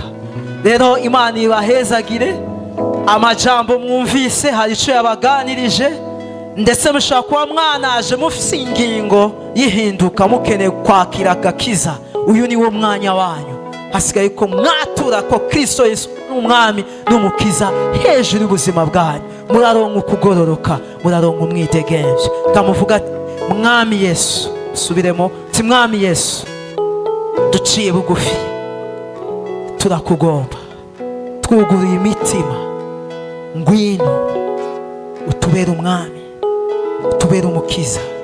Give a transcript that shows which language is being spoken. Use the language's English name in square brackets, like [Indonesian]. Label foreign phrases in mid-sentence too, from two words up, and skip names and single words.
[Rundi] Rero Imana ibahezagire. Amajambo mwumvise hari icyo yabaganirije, ndetse mushaka kuba mwanaje mufise ingingo yihinduka, mukeneye kwakira agakiza. Uyu ni wo mwanya wanyu. Hasigaye ko mwatura ko Kristo Yesu n'umwami n'umukiza hejuru y'ubuzima bwanyu. Muraronka ukugororoka, muraronka umwidegemvye. Kamuvuga ati mwami Yesu, subiremo ti mwami Yesu, duciye bugufi, turakugomba, twuguruye imitima, ngwino utubere umwami, utubere umukiza.